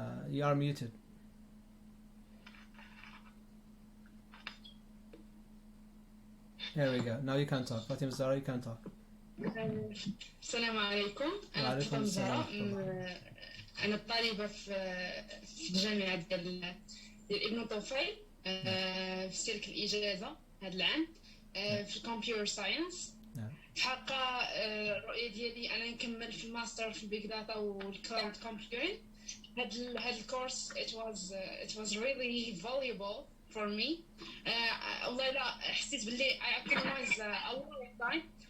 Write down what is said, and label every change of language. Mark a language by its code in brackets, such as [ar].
[en] You are muted. There we go. Now you can talk. Fatim Zahra, you can talk. [ar] السلام عليكم. أنا فاطمة زهرة. أنا طالبة في الجامعة ديال ابن طفيل في سلك الإجازة هذا العام في الكمبيوتر ساينس. في حقيقة الرؤية ديالي أنا نكمل في الماستر في البيج داتا والكلاود كومبيوتينغ. هذا الكورس [en] it was really valuable for me. [ar] والله لا حسيت باللي [en] I economize a lot of time.